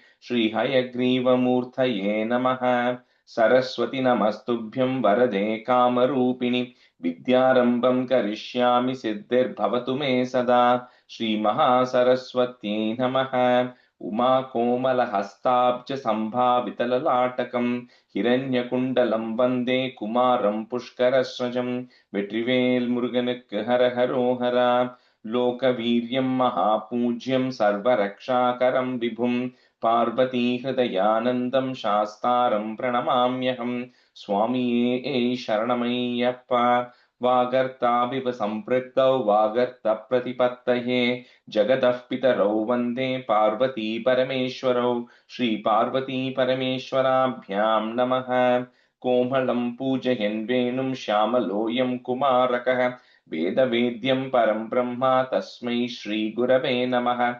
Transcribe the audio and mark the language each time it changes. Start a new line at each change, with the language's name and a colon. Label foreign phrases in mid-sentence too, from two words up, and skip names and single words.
Sanskrit: श्रीहयग्रीवमूर्तये नमः। सरस्वति नमस्तुभ्यं वरदे कामरूपिणि विद्यारम्भं करिष्यामि सिद्धिर्भवतु मे सदा। श्रीमहासरस्वत्यै नमः। उमाकोमलहस्ताब्ज सम्भावितललाटकम् हिरण्यकुण्डलं वन्दे कुमारं पुष्करस्वजं।
Tamil: வெற்றிவேல் முருகனுக்கு ஹரஹரோஹரா.
Sanskrit: लोकवीर्यं महापूज्यं सर्वरक्षाकरं विभुं पार्वतीहृदयानन्दं शास्तारं प्रणमाम्यहम्.
Tamil: சுவாமியே சரணமையப்பா.
Sanskrit: वागर्ताविव सम्पृक्तौ वागर्त प्रतिपत्तये जगतः पितरौ वन्दे पार्वती परमेश्वरौ। श्रीपार्वती परमेश्वराभ्यां नमः। कोमलं पूजयन् वेणुं श्यामलोऽयं कुमारकः वेदवेद्यं परं ब्रह्म तस्मै श्रीगुरवे नमः।